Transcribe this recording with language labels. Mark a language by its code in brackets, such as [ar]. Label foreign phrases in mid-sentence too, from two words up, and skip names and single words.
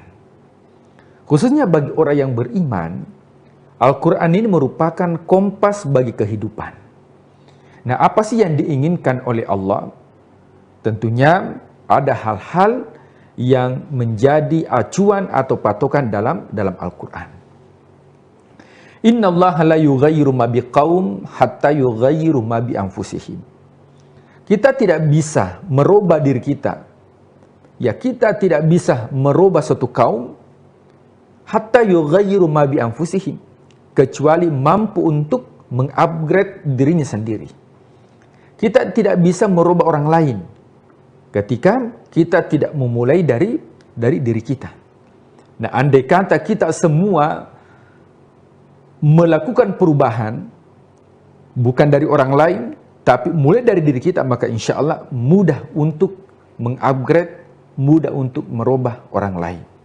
[id] Khususnya bagi orang yang beriman, Al-Quran ini merupakan kompas bagi kehidupan. Nah, apa sih yang diinginkan oleh Allah? Tentunya ada hal-hal yang menjadi acuan atau patokan dalam Al-Quran. [ar] إن الله لا يغير ما بقوم حتى يغيروا ما بأنفسهم. [id] Kita tidak bisa merubah diri kita. Ya, kita tidak bisa merubah suatu kaum [ar] حتى يغيروا ما بأنفسهم, [id] kecuali mampu untuk mengupgrade dirinya sendiri. Kita tidak bisa merubah orang lain ketika kita tidak memulai dari diri kita. Nah, andai kata kita semua melakukan perubahan bukan dari orang lain, tapi mulai dari diri kita, maka [ar] إن شاء الله [id] mudah untuk mengupgrade, mudah untuk merubah orang lain.